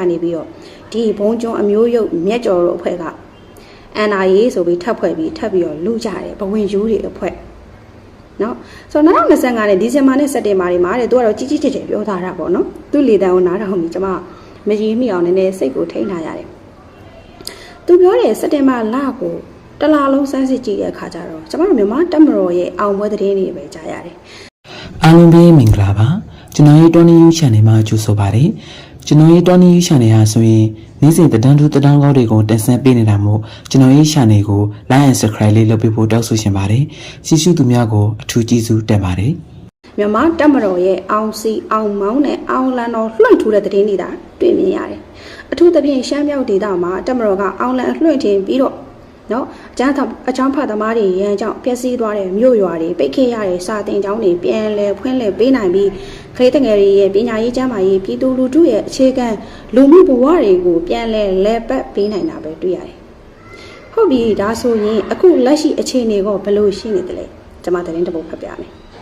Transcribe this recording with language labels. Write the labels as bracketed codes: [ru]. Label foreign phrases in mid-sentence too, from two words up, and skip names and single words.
[my] ကနေပြီးတော့ဒီဘုံကျွန်းအမျိုးရုပ်မြက်ကျော်တို့အဖွဲ့က NIA ဆိုပြီးထပ်ဖွဲ့ပြီးထပ်ပြီးတော့လူကြတယ်ဘဝင်ယူတွေအဖွဲ့နော်ဆိုတော့2025နဲ့ဒီဇင်ဘာနဲ့စက်တင်ဘာတွေမှာတဲ့သူကတော့ကြီးကြီးကျယ်ကျယ်ပြောထားတာပေါ့နော်သူလေတံကိုနားထောင်ပြီးကျွန်မမကြီးမိအောင်နည်းနည်းစိတ်ကိုထိန်းထားရတယ်သူပြောတယ်စက်တင်ဘာလကိုတလားလုံးစမ်းစစ်ကြည့်တဲ့အခါကျတော့ကျွန်မတို့မြန်မာတက်မတော်ရဲ့အောင်ပွဲသတင်းတွေပဲကြားရတယ် အားလုံးပဲမင်္ဂလာပါကျွန်တော်ရဲ့ Tony You Channel မှာကြိုဆိုပါတယ်ကျွန်တော်ရဲ့ Tony You Channel ဟာဆိုရင်နေ့စဉ်တန်းတူတန်းကောင်းတွေကိုတင်ဆက်ပေးနေတာမို့ကျွန်တော်ရဲ့ channel ကို [en] like and subscribe [my] လေးလုပ်ပေးဖို့တောင်းဆိုရှင်ပါတယ်ရှိရှိသူများကိုအထူးကျေးဇူးတင်ပါတယ် မြန်မာတက်မတော်ရဲ့အောင်စီအောင်မောင်းနဲ့အောင်လန်တော်လွှင့်ထူတဲ့သတင်းတွေဒါတွေ့မြင်ရတယ်အထူးသဖြင့်ရှမ်းမြောက်ဒေသမှာတက်မတော်ကအောင်လန်လွှင့်ထင်ပြီးတော့နော်အချမ်းဖတ်သမားတွေရန်ကြောင့်ပျက်စီးသွားတဲ့မြို့ရွာတွေပိတ်ခဲ့ရတဲ့စာတင်ကျောင်းတွေပြန်လဲဖွင့်လဲပေးနိုင်ပြီးကလေးတငယ်တွေရဲ့ပညာရေးကျန်းမာရေးပြည်သူလူထုရဲ့အခြေခံလူမှုဘဝတွေကိုပြန်လဲပတ်ပေးနိုင်တာပဲတွေ့ရတယ်။ဟုတ်ပြီဒါဆိုရင်အခုလက်ရှိအခြေအနေကဘယ်လိုရှိနေသလဲကျွန်မသတင်းတစ်ပုဒ်ဖတ်ပြမယ်။